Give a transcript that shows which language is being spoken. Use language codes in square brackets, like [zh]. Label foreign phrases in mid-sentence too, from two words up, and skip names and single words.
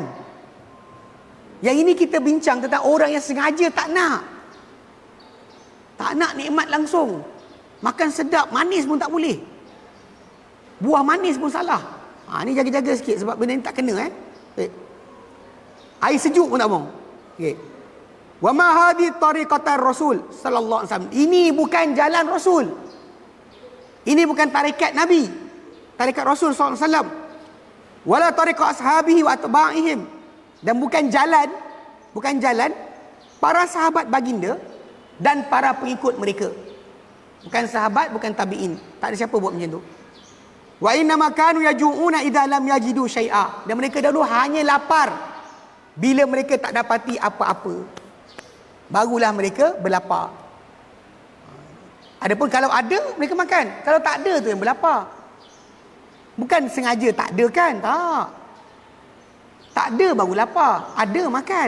[ms] Yang ini kita bincang tentang orang yang sengaja tak nak. Tak nak nikmat langsung. Makan sedap, manis pun tak boleh. Buah manis pun salah. Ni jaga-jaga sikit sebab benda ni tak kena Air sejuk pun tak mau. Okey. [ar] وما هذه طريقة الرسول صلى الله عليه وسلم. [ms] Ini bukan jalan Rasul. Ini bukan tarikat Nabi. [ar] طريقة الرسول صلى الله عليه وسلم ولا طريقة أصحابه وأتباعهم. [ms] Dan bukan jalan para sahabat baginda dan para pengikut mereka. Bukan sahabat, bukan tabi'in. Tak ada siapa buat macam tu. [ar] وإنما كانوا يجوعون إذا لم يجدوا شيئا. [ms] Dan mereka dahulu hanya lapar bila mereka tak dapati apa-apa. Barulah mereka berlapar. Adapun kalau ada, mereka makan. Kalau tak ada tu yang berlapar. Bukan sengaja tak ada kan? Tak. Tak ada baru lapar. Ada makan.